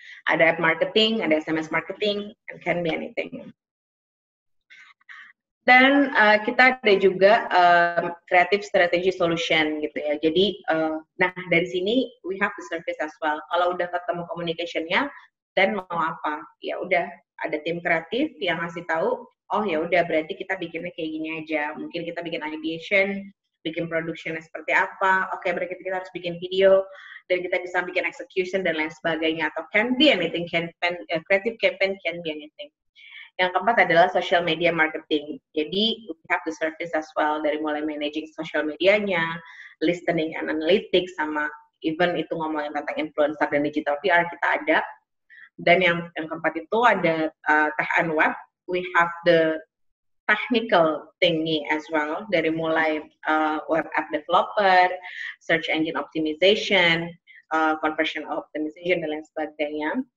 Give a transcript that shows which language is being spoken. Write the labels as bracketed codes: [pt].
[id] Ada [en] app marketing, [id] ada [en] SMS marketing, and can be anything. [id] Dan kita ada juga creative strategy solution gitu ya. Jadi, nah dari sini [en] we have the service as well. [id] Kalau udah ketemu communication-nya, dan mau apa? Ya udah ada tim kreatif yang ngasih tahu, oh ya udah berarti kita bikinnya kayak gini aja. Mungkin kita bikin ideation, bikin productionnya seperti apa. Oke, berarti kita harus bikin video, dan kita bisa bikin execution dan lain sebagainya. Atau [en] can be anything, creative campaign can be anything. [id] Yang keempat adalah social media marketing. Jadi [en] we have the service as well, [id] dari mulai managing social medianya, [en] listening and analytics, [id] sama even itu ngomongin tentang influencer dan digital PR kita ada. Dan yang keempat itu ada [en] tech and web. We have the technical thingy as well, [id] dari mulai [en] web app developer, search engine optimization, conversion optimization, [id] dan lain sebagainya.